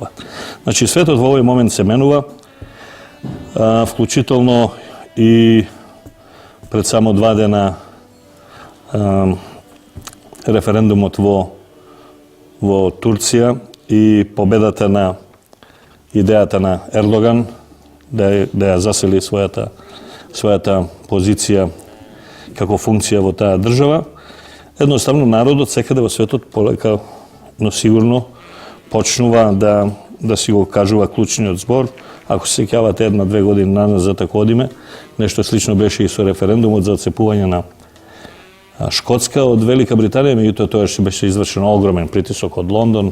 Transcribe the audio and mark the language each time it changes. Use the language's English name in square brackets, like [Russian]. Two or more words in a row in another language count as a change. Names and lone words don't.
[Macedonian] Znači sve to v ovaj moment se menuva, vključitelno i pred samo 2 dana referendumot vo Turcija i pobedata na idejata na Erdogan, da je zaseli svojata својата позиција како функција во таа држава. Едноставно народот секаде во светот полека, но сигурно почнува да си го кажува клучниот збор. Ако се сеќавате 1-2 години назад ако одиме, нешто слично беше и со референдумот за отцепување на Шкотска од Велика Британија, меѓутоа тоа што беше извршен огромен притисок од Лондон.